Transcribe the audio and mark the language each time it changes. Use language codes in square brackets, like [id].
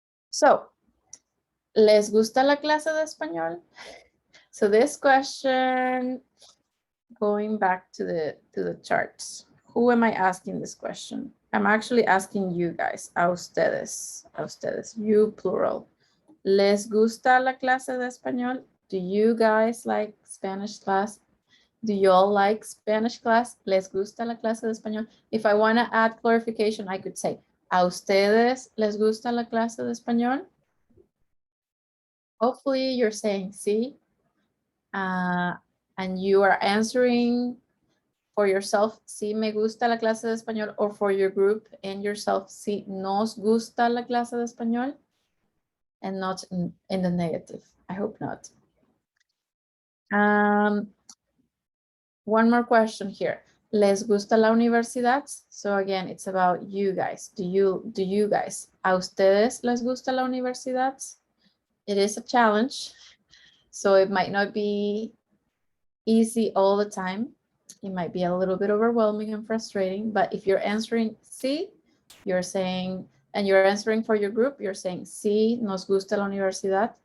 [es] So, ¿les gusta la clase de español? [en] So this question, going back to the charts, who am I asking this question? I'm actually asking you guys, a ustedes, you plural. [es] ¿Les gusta la clase de español? [en] Do you guys like Spanish class? Do you all like Spanish class? [es] ¿Les gusta la clase de español? [en] If I want to add clarification, I could say, [es] ¿a ustedes les gusta la clase de español? [en] Hopefully you're saying sí. And you are answering for yourself, [es] sí me gusta la clase de español, [en] or for your group and yourself, [es] sí nos gusta la clase de español, [en] and not in the negative. I hope not. One more question here. [es] ¿Les gusta la universidad? [en] So again, it's about you guys. Do you guys? [es] ¿A ustedes les gusta la universidad? [en] It is a challenge, so it might not be easy all the time. It might be a little bit overwhelming and frustrating, but if you're answering sí, you're saying, and you're answering for your group, you're saying [es] sí, nos gusta la universidad.